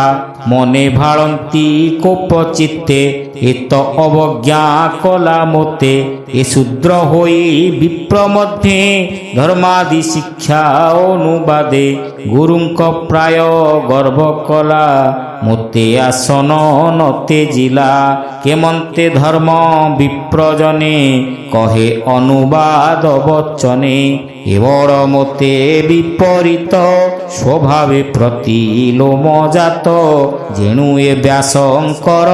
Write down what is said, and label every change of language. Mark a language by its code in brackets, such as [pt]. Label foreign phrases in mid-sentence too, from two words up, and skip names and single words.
[or] ମନେ ଭାଳନ୍ତି କୋପ ଚିତ୍ତେ ଏତ ଅବଜ୍ଞା କଲା ମୋତେ। ଏ ଶୂଦ୍ର ହୋଇ ବିପ୍ର ମଧ୍ୟେ ଧର୍ମାଦି ଶିକ୍ଷା ଅନୁବାଦେ। ଗୁରୁଙ୍କ ପ୍ରାୟ ଗର୍ଭ କଲା ମୋତେ ଆସନ ନତେ ଜିଲା କେମନ୍ତେ ଧର୍ମ ବିପ୍ରଜନେ କହେ ଅନୁବାଦ ବଚନେ ଏବର ମୋତେ ବିପରୀତ ସ୍ୱଭାବେ ପ୍ରତିଲୋମ ଜାତ ଯେଣୁ ଏ ବ୍ୟାସଙ୍କର